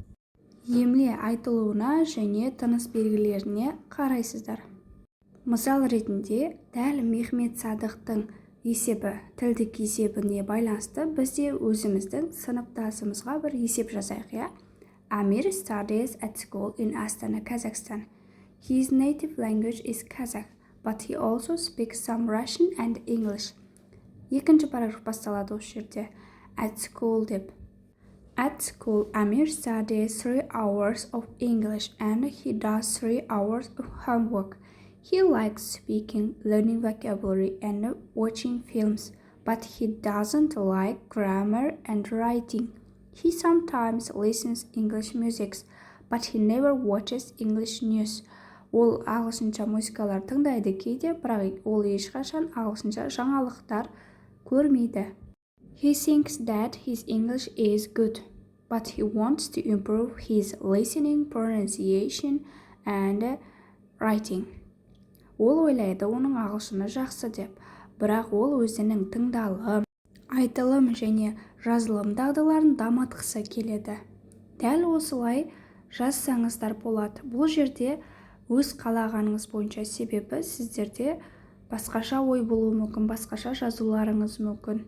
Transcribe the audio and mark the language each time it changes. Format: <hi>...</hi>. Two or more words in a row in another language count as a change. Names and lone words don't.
<kk>Емле айтылуына және тыныс белгілеріне қарайсыздар. Мысал ретінде, дәл Мехмет Садықтың есебі, тілдік есебіне байланысты бізде өзіміздің сыныптасымызға бір есеп жазайық.</kk> <en>Amir studies at school in Astana, Kazakhstan. His native language is Kazakh, but he also speaks some Russian and English.</en> <kk>Екінші параграф басталады осы жерде.</kk> <en>At school</en> <kk>деп.</kk> <en>At school, Amir studies 3 hours of English and he does 3 hours of homework. He likes speaking, learning vocabulary, and watching films, but he doesn't like grammar and writing. He sometimes listens English music, but he never watches English news.</en> <kk>Ол ағылшынша музыкалар тыңдайды кейде, бірақ ол ешқашан ағылшынша жаңалықтар көрмейді.</kk> <en>He thinks that his English is good, but he wants to improve his listening, pronunciation, and writing.</en> <kk>Ол ойлайды оның ағылшыны жақсы деп, бірақ ол өзінің тыңдалым, айтылым және жазылым дағдыларын дамытқысы келеді. Дәл осылай жазсаңыздар болады. Бұл жерде өз қалағаныңыз бойынша, себебі сіздерде басқаша ой болуы мүмкін, басқаша жазуларыңыз мүмкін.</kk>